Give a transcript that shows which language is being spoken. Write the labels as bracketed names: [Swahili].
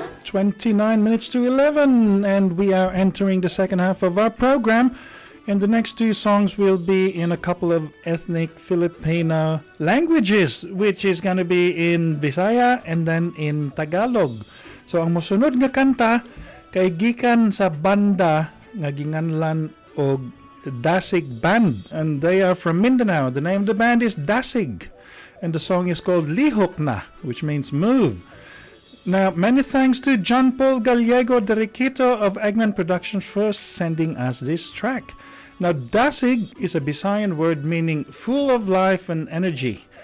[English] 29 minutes to 11, and we are entering the second half of our program. And the next two songs will be in a couple of ethnic Filipino languages, which is gonna be in Bisaya and then in Tagalog. [Cebuano] So ang mosunod nga kanta kay gikan sa banda nga ginganlan og Dasig Band, [English] and they are from Mindanao. The name of the band is Dasig, and the song is called Lihok Na, which means move. Now, many thanks to John Paul Gallego de Riquito of Eggman Productions for sending us this track. Now, Dasig is a Bisayan word meaning full of life and energy.